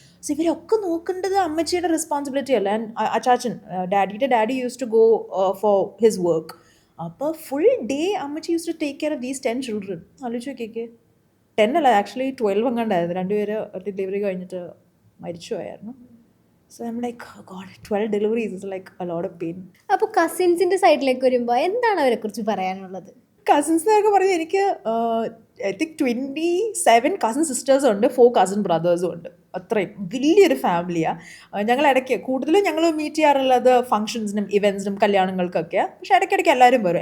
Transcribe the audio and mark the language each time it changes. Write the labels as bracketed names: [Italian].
[Malayalam] So ഇവരൊക്കെ നോക്കേണ്ടത് അമ്മച്ചിയുടെ റെസ്പോൺസിബിലിറ്റി അല്ല. [English] And അച്ചാച്ചൻ daddy used to go for his work. അപ്പോൾ full day അമ്മച്ചി used to take care of these 10 children. [Malayalam] ആലോചിച്ച് നോക്കിയേക്ക്. 10 അല്ല, ആക്ച്വലി 12 എങ്ങാണ്ടായിരുന്നു. 2 പേര് ഡെലിവറി കഴിഞ്ഞിട്ട് മരിച്ചു പോയായിരുന്നു. [English] So I'm like God, 12 deliveries is like a lot of pain. [Malayalam] അപ്പോൾ കസിൻസിൻ്റെ സൈഡിലേക്ക് വരുമ്പോൾ എന്താണ് അവരെക്കുറിച്ച് പറയാനുള്ളത്? കസിൻസ് എന്നൊക്കെ പറഞ്ഞാൽ എനിക്ക് ഐ തിങ്ക് 27 കസിൻ സിസ്റ്റേഴ്സും ഉണ്ട്, 4 കസിൻ ബ്രദേഴ്സും ഉണ്ട്. അത്രയും വലിയൊരു ഫാമിലിയാണ്. ഞങ്ങൾ ഇടയ്ക്ക് കൂടുതലും ഞങ്ങൾ മീറ്റ് ചെയ്യാറുള്ളത് ഫംഗ്ഷൻസിനും ഇവൻറ്റ്സിനും കല്യാണങ്ങൾക്കൊക്കെയാണ്. പക്ഷേ ഇടയ്ക്കിടയ്ക്ക് എല്ലാവരും വരും.